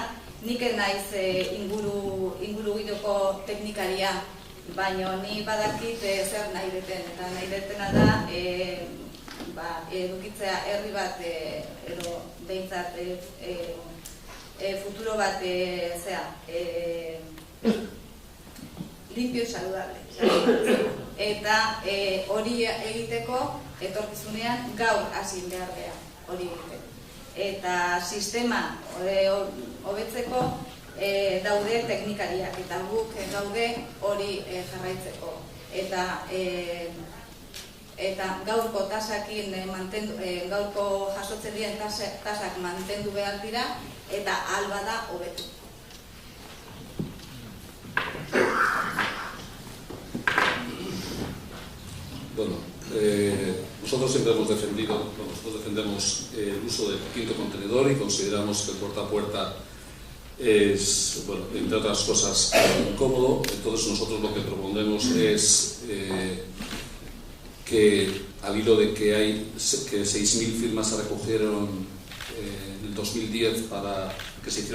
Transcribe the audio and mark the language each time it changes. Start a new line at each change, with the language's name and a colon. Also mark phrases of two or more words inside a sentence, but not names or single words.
Basque: Nik naiz ingurugidoko teknikaria, baina ni badakit zer nahi deten. Eta nahi detena da edukitzea herri bat edo behintzat futuro bat
Spanish: limpio y saludable.
Basque: Eta hori egiteko etorkizunean gaur hasi behar gara hori egiteko. Eta sistema hobetzeko daude teknikariak eta guk gaude hori jarraitzeko. Eta gaurko tasakin gaurko jasotzen diren tasak mantendu behar dira eta alba da hobetu.
Spanish: Bueno, nosotros siempre hemos defendido, nosotros defendemos el uso del quinto contenedor y consideramos que el puerta a puerta es, bueno, entre otras cosas, incómodo. Entonces nosotros lo que proponemos es que al hilo de que 6.000 firmas se recogieron en el 2010 para que se